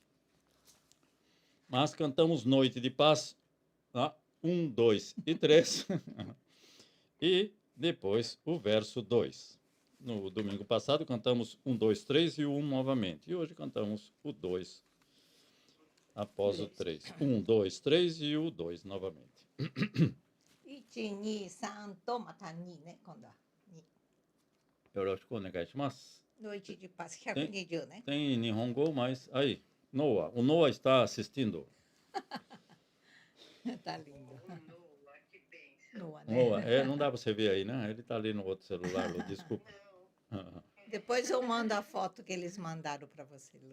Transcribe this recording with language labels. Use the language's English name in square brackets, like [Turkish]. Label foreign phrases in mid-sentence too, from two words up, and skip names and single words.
[Portuguese] Mas cantamos Noite de Paz, 1, 2 e 3, e depois o verso 2. No domingo passado cantamos 1, 2, 3 e o 1 novamente. E hoje cantamos o 2 após o 3. 1, 2, 3 e o 2 novamente. [Japanese] 1、2、3 とまた2ね、今度は。よろしくお願いします。 [Portuguese] Noite de paz, 120, né? Tem Nihongo, mas aí, Noah. O Noah está assistindo. Tá lindo. Noah, né? Noah, não dá para você ver aí, né? Ele está ali no outro celular, Lu, desculpa. Depois eu mando a foto que eles mandaram para você, Lu.